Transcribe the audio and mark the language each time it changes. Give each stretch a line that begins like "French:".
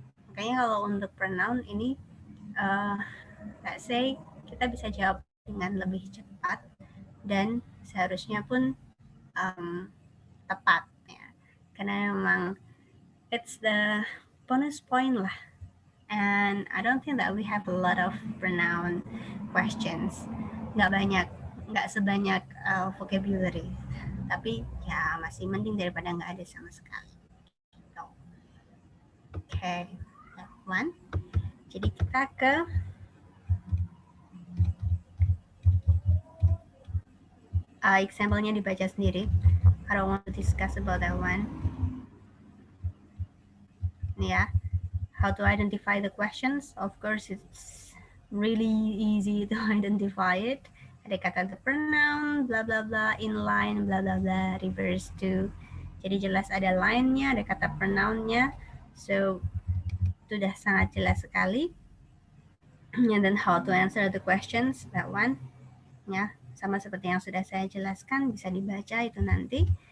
Indonesian: Makanya kalau untuk pronoun ini, let's say kita bisa jawab dengan lebih cepat dan seharusnya pun tepat ya, karena memang
English: it's the bonus point
Indonesian: lah.
English: And I don't think that we have a lot of pronoun questions.
Indonesian: Nggak sebanyak vocabulary. Tapi ya masih mending daripada nggak ada sama sekali. Gitu.
English: Okay, that one.
Indonesian: Jadi kita ke example-nya dibaca sendiri.
English: I don't want to discuss about that one. Yeah. How to identify the questions? Of course, it's really easy to identify it.
Indonesian: Ada kata the pronoun, bla bla bla, inline, bla bla bla, reverse to. Jadi jelas ada line-nya, ada kata pronoun-nya. So, itu sudah sangat jelas sekali.
English: And then how to answer the questions, that one.
Indonesian: Ya, sama seperti yang sudah saya jelaskan, bisa dibaca itu nanti.